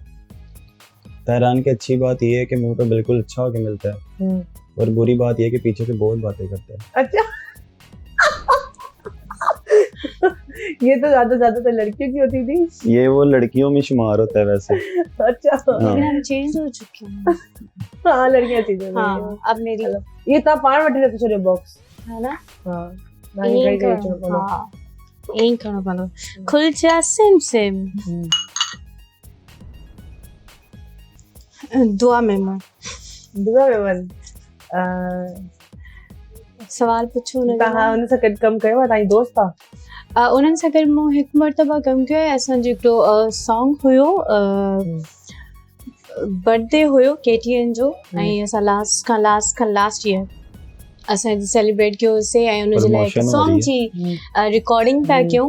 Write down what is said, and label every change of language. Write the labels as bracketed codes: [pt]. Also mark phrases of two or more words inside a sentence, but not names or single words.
[ur] تیران کی اچھی بات یہ ہے کہ منہ پہ بالکل اچھا ہو کے ملتا ہے، اور بری بات یہ ہے کہ پیچھے سے بہت باتیں کرتا ہے. اچھا یہ تو زیادہ لڑکیوں کی ہوتی تھی. یہ وہ لڑکیوں میں شمار ہوتا ہے ویسے. اچھا, لیکن ہم چینج ہو چکے ہیں. ہاں، لڑکیاں چیزیں. ہاں، اب میری [sd] ये ता पाण वठी रखो छो बॉक्स, [ur] ہے نا? ہاں, [sd] एक करणो पवंदो। [ur] کھل جا سم سم. [sd] दुआ में मन सवाल पुछो न। तव्हां हुन सां गॾु कमु कयो आहे? तव्हांजी दोस्त आहे? उन्हनि सां गॾु मूं हिकु मरतबा कमु कयो आहे। असांजो हिकिड़ो सॉन्ग हुयो, बर्थडे हुयो KTN जो, ऐं असां [en] last year [sd] असां सेलिब्रेट कयोसीं, ऐं उनजे लाइ हिकु सॉन्ग जी रिकॉर्डिंग पिया कयूं।